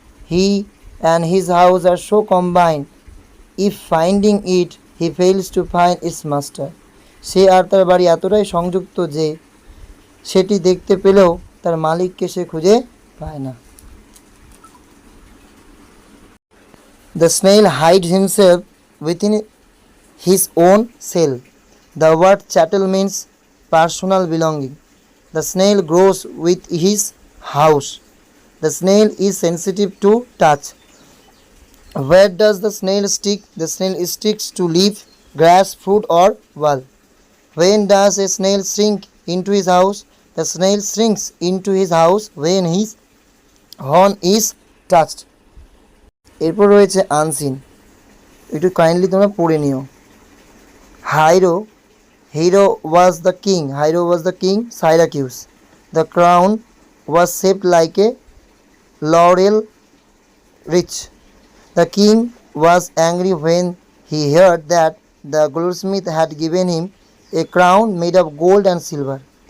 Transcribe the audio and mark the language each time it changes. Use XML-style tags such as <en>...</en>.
<en>he and his house are so combined, if finding it he fails to find its master,</en> <bn>সে আর তার বাড়ি এতটাই সংযুক্ত যে সেটি দেখতে পেলেও তার মালিককে সে খুঁজে পায় না।</bn> <en>The snail hides himself within his own cell. The word chattel means personal belonging. The snail grows with his house. The snail is sensitive to touch. Where does the snail stick? The snail sticks to leaf, grass, fruit or wall. When does a snail shrink into his house? The snail shrinks into his house when his horn is touched.</en> <bn>এরপর রয়েছে unseen, একটু kindly তোমরা পড়ে নিও।</bn> <en>Hero was the king Syracuse. The crown was shaped like a laurel wreath. The king was angry when he heard that the goldsmith had given him a crown made of gold and silver.</en>